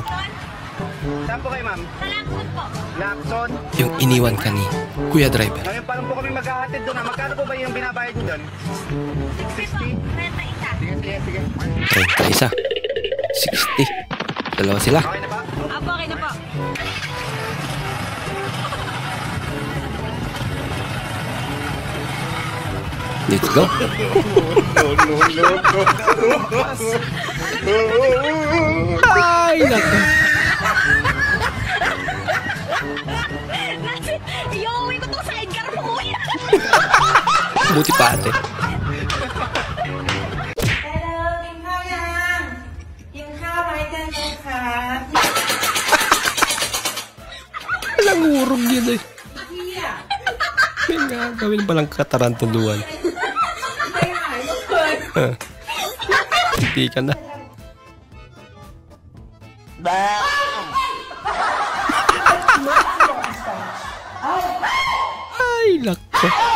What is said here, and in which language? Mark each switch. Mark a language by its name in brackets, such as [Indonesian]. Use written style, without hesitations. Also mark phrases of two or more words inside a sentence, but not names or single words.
[Filipino] Saan po kayo, ma'am? Lakson. Yung iniwan ka ni Kuya Driver. Ngayon pa lang po kami maghahatid doon. Magkano po ba yung binabayad nyo doon? 60? Sige. 31. 60. Dalawa sila. Okay na ba? Apo, okay na po. [English] Let's go. [Filipino] Ay, naku. Iuwi ko to sa Edgar mo, kuya. Buti pa ate. Hello, [Thai] กินข้าวยังกินข้าวไหมกันคะ [Filipino] Walang urong yun eh. May gagawin palang katarantunduan. Hindi ka na. Ay, lako.